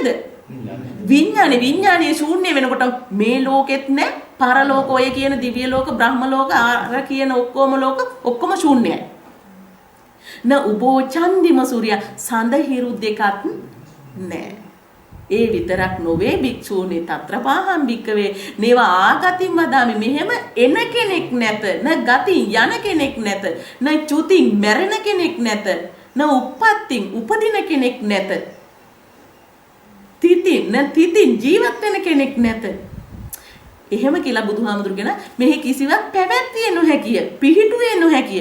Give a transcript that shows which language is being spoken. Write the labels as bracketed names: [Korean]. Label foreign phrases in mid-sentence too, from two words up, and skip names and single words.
[Sinhala] විඥානේ ශූන්‍ය වෙනකොට මේ ලෝකෙත් නැ, පරලෝක ඔය කියන දිව්‍ය ලෝක, බ්‍රහ්ම ලෝක, අර කියන ඔක්කොම ලෝක ඔක්කොම ශූන්‍යයි. [Pali] න උබෝ චන්දිම සූර්ය [Sinhala] සඳහිරු දෙකක් නැහැ. ඒ විතරක් නොවේ භික්ෂූනි [Pali] තත්‍රපාහම් භික්කවේ නේව ආගතින් වදාමි. [Sinhala] මෙහෙම එන කෙනෙක් නැත, [Pali] න ගතින් [Sinhala] යන කෙනෙක් නැත, [Pali] න චුතින් [Sinhala] මැරෙන කෙනෙක් නැත, [Pali] න උප්පත්තින් [Sinhala] උපදින කෙනෙක් නැත, තිතින් ජීවත් වෙන කෙනෙක් නැත. එහෙම කියලා බුදුහාමුදුරුගෙන මෙහි කිසිවක් පැවැත්විය නොහැකිය, පිහිටුවේ නොහැකිය.